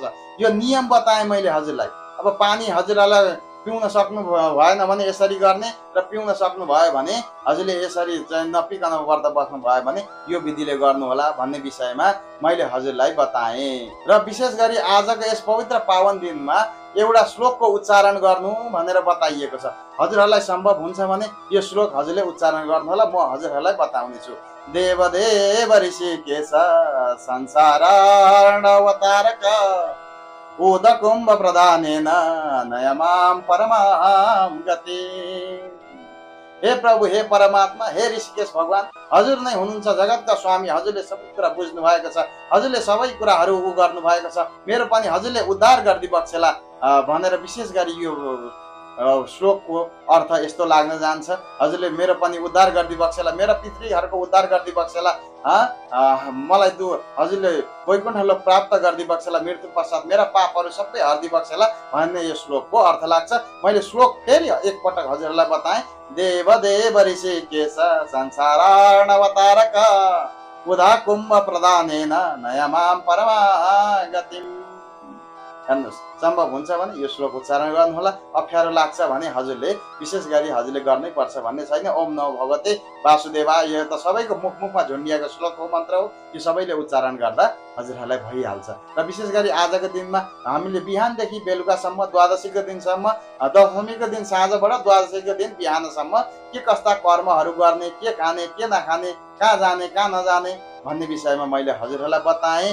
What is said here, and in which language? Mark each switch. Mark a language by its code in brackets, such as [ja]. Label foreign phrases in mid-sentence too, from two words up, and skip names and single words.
[ne] यो नियम बताएँ मैले हजुरलाई। अब पानी हजुरलाई पिउन सक्नु भएन भने यसरी गर्ने, र पिउन सक्नु भयो भने हजुरले यसरी चाहिँ नपिकन व्रत बस्नु भयो भने यो विधिले गर्नु होला भन्ने विषयमा मैले हजुरलाई बताएँ। र विशेष गरी आजको यस पवित्र पावन दिनमा एउटा श्लोकको उच्चारण गर्नु भनेर बताइएको छ। हजुरहरूलाई सम्भव हुन्छ भने यो श्लोक हजुरले उच्चारण गर्नु होला। म हजुरहरूलाई बताउने छु। [sa] देवदेव ऋषिकेश संसारार्णवतारक उदकुम्भ प्रदानेन नयमां परमां गति। [ne] हे प्रभु हे परमात्मा हे ऋषिकेश भगवान हजुर नै हुनुहुन्छ जगतका स्वामी। हजुरले सबै कुरा बुझ्नु भएको छ, हजुरले सबै कुराहरू गर्नु भएको छ। मेरो पनि हजुरले उद्धार गरिदिई बक्सेला भनेर विशेष गरी यो श्लोकको अर्थ यस्तो लाग्न जान्छ। हजुरले मेरो पनि उद्धार गरिदिई बक्सेला, मेरो पितृहरूको उद्धार गरिदिई बक्सेला, मलाई हजुरले वैकुण्ठ लोक प्राप्त गरिदिई बक्सेला, मृत्यु पश्चात मेरा पापहरू सबै हरिदिई बक्सेला भन्ने यो श्लोकको अर्थ लाग्छ। मैले श्लोक फेरि एकपटक हजुरहरूलाई बताएँ। [sa] देवदेव ऋषिकेश संसारार्णवतारक उदा कुम्भ प्रदानेन नयमां परमां गतिम्। [ne] हेर्नुहोस्, सम्भव हुन्छ भने यो श्लोक उच्चारण गर्नुहोला। अप्ठ्यारो लाग्छ भने हजुरले विशेष गरी हजुरले गर्नै पर्छ भन्ने छैन। [sa] ओम नमो भगवते वासुदेवाय, [ne] यो त सबैको मुखमा झुन्डिएको श्लोक हो, मन्त्र हो। यो सबैले उच्चारण गर्दा हजुरहरूलाई भइहाल्छ। र विशेष गरी आजको दिनमा हामीले बिहानदेखि बेलुकासम्म, द्वादशीको दिनसम्म, दशमीको दिन साँझबाट द्वादशीको दिन बिहानसम्म के कस्ता कर्महरू गर्ने, के खाने, के नखाने, कहाँ जाने, कहाँ नजाने भन्ने विषयमा मैले हजुरहरूलाई बताएँ।